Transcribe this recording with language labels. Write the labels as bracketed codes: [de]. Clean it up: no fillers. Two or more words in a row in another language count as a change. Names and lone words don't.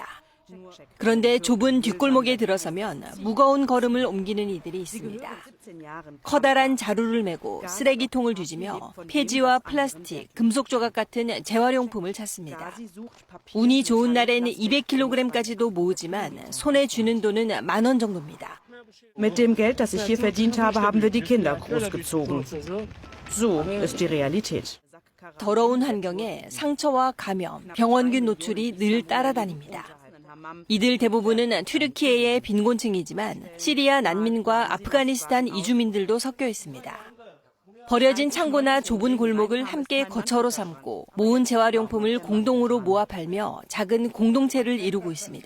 [ko] 그런데 좁은 뒷골목에 들어서면 무거운 걸음을 옮기는 이들이 있습니다. 커다란 자루를 메고 쓰레기통을 뒤지며 폐지와 플라스틱, 금속 조각 같은 재활용품을 찾습니다. 운이 좋은 날엔 200kg까지도 모으지만 손에 쥐는 돈은 10,000원 정도입니다. [de] Mit dem Geld, das ich hier verdient habe, haben wir die Kinder großgezogen. So ist die Realität. [ko] 더러운 환경에 상처와 감염, 병원균 노출이 늘 따라다닙니다. 이들 대부분은 튀르키예의 빈곤층이지만 시리아 난민과 아프가니스탄 이주민들도 섞여 있습니다. 버려진 창고나 좁은 골목을 함께 거처로 삼고 모은 재활용품을 공동으로 모아 팔며 작은 공동체를 이루고 있습니다.